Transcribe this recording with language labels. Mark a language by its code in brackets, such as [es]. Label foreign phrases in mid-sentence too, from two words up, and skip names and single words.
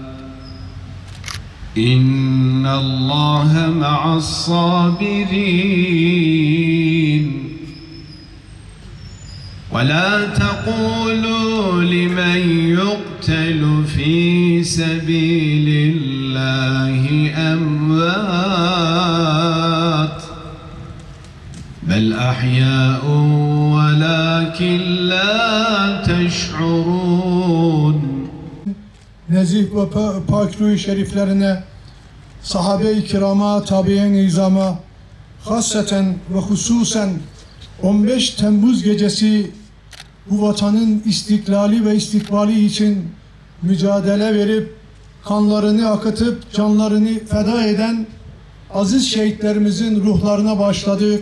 [ar] إن الله مع الصابرين ولا تقولوا لمن يقتل في سبيل الله أموات بل أحياء ولكن لا تشعرون. [tr] Nezih ve pakru şeriflerine, sahabe-i kirama, tabi'in izama, hasseten ve hususen 15 Temmuz gecesi bu vatanın istiklali ve istikbali için mücadele verip, kanlarını akıtıp, canlarını feda eden aziz şehitlerimizin ruhlarına başladık.